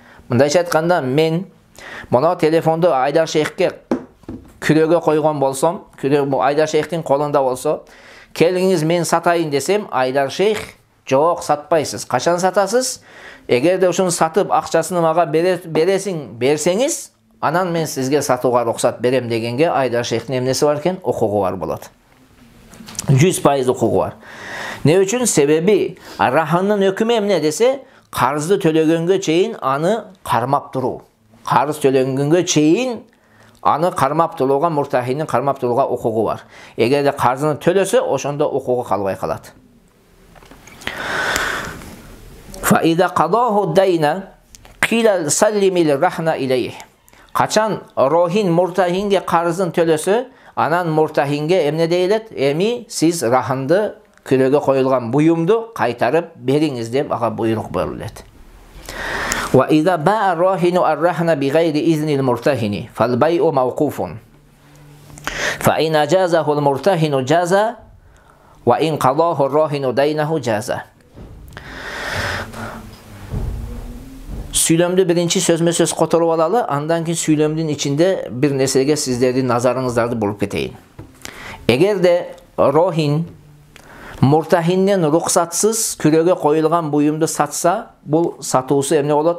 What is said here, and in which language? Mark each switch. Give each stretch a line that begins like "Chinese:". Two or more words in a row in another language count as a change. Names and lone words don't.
Kyrgyz: Мындайча айтканда, мен Мына телефонду Айдар Шейхке күрөгө койгон болсом, күрө Айдар Шейхтин колунда болсо, келиңиз мен сатайын десем, Айдар Шейх жок сатпайсыз. Качан сатасыз? Эгерде ушуну сатып акчасын мага берсеңиз, анан мен сизге сатууга руксат берем дегенге Айдар Шейхтин эмнеси бар экен? Укугу бар болот. 100% укугу бар. Не үчүн? Себеби раханнын һүкмү эмне десе, karzı төлөгөнгө чейин аны кармап туруу. Карыз төлөнгөнгө чейин аны кармап турууга, муртахинин кармап турууга укугу бар. Эгерде карзыны төлөсө, ошондо укугу калбай калат.
Arabic: فإذا قضاه الدين قيل سلم الرهن إليه.
Kyrgyz: Качан рохин муртахинге карызын төлөсө, анан муртахинге эмне дейилет? Эми сиз раханды, күрөгө коюлган буюмду кайтарып бериңиз деп ага буйрук берилет.
Arabic: وإذا باع الراهن الرهن بغير إذن المرتهن فالبيع موقوف. فإن أجازه المرتهن جاز وإن قضاه الراهن دينه جاز.
Kyrgyz: Süйлөмдү биринчи сөзмө сөз которуп алалы, андан кийин süйлөмдүн ичинде бир нерсеге сиздердин назарыңыздарды буруп кетейин. Эгерде рохин муртахинден руксатсыз күрөгө коюлган буюмду сатса, бул сатуусу эмне болот?